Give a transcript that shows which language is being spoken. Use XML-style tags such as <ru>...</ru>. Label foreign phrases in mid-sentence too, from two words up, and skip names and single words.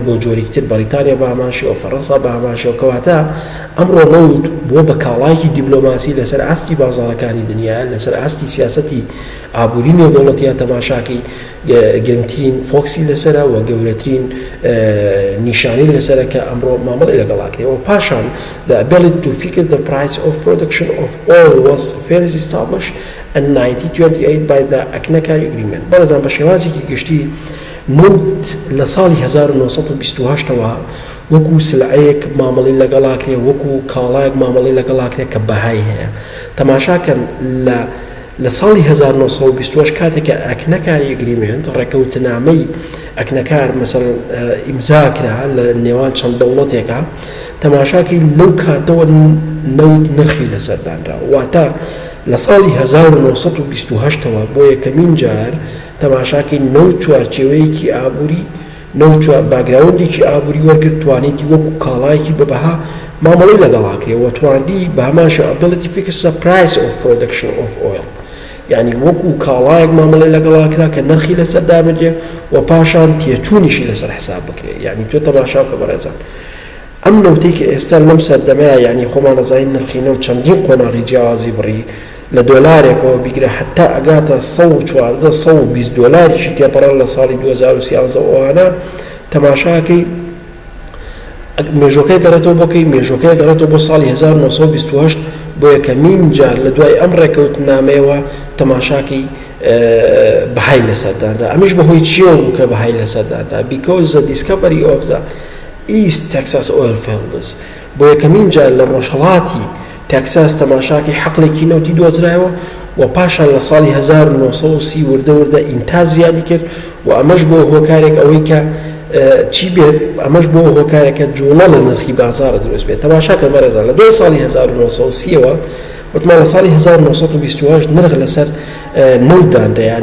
<ckb>بۆ جۆرێکتر بەریتانیا بە هەماشەوە فەڕەنسا بە هەماشەوە کەواتە ئەمڕۆ نەوت بۆ بە کاڵایەکی دیبلۆماسی لەسەر ئاستی بازاڕەکانی دنیا لەسەر ئاستی سیاسەتی ئابووری نێودەوڵەتیە تەماشاکەی گرنگترین فۆکسی لەسرە و گەورەترین نیشانی لەسرە کە ئەمڕۆ مامەڵی لەگەڵاکرێەوە پاشان</ckb> <en>the ability to fix the price of production of oil was first established in 1928 by the Aknakari Agreement.</en> <ckb>بەڵێزان بە شێوازێکی گشتی نەوت لە ساڵی 1928ەوە وەکو سلعەیەک مامەڵی لەگەڵاکرێ وەکو کاڵایەک مامەڵی لەگەڵاکرێت کە بەهای هەیە تەماشاکەن لە ساڵی 1920 کاتێکە ئەکنەکاری ئەگریمنت ڕێکەوتنامەی ئەکنەکار مەسەڵەن ئیمزاکرا لە نێوان چەند دەوڵەتێکە تەماشاکی لەو کاتەوە نەوت نرخی لەسەردانرا واتە لە ساڵی 1928ەوە بۆ یەکەمین جار تەماشاکی نەوت چوارچێوەیەکی ئابووری باگراوندێکی ئابووری وەرگرت توانێتی وەکو کاڵایەکی بەبەها مامەڵی لەگەڵاکرێەوە توانری بە هەماشە</ckb> <en>ability fix the price of production of oil</en> <ckb>یعنی وەکو کاڵایەک مامەڵی لەگەڵاکرا کە نرخی لەسەر دابێت و پاشان تێچوونیشی لەسەر حساب بکرێت یعنی تۆ تەماشا بکە بەڕێزان ئەم نەوتەی کە ئێستا لەم سەردەمەیە یعنی خۆمان نەزانین نرخینە و چەندین قۆناغی جیاوازی بڕی لە دۆلارێکەوە بیگرە حتا ئەگاتە 114-120 دۆلاریشی تێپەڕان لە ساڵی 2013 ئەوانە تەماشاکەی مێژۆکەی گەڕێتەوە بۆکەی مێژۆکەی گەڕێتەوە بۆ ساڵی 1928 بۆ یەکەمین جار لە دوای ئەم ڕێکەوتنامەیەوە تەماشاکەی بەهای لەسەرداندا ئەمیش بەهۆی چیەوە بوو کە بەهای لەسەرداندا</ckb> <en>because the discovery of the East Texas oil fields</en> <ckb>بۆ یەکەمین جار لە ڕۆژهەڵاتی تەکساس تەماشاکی حەقلێکی نەوتی دۆزرایەوە و پاشان لە ساڵی 1930 وردە ئینتاج زیادی کرد و ئەمەش بۆ هۆکارێک ئەوەی کە چی بێت ئەمەش بۆ هۆکارێکە جوڵە لە نرخی بازارە دروست بێت تەماشاکە بەڕێزان لە دوای ساڵی 1930ەوە وتمان لە ساڵی 1928 نرخ لەسەر نەوتدانرا</ckb>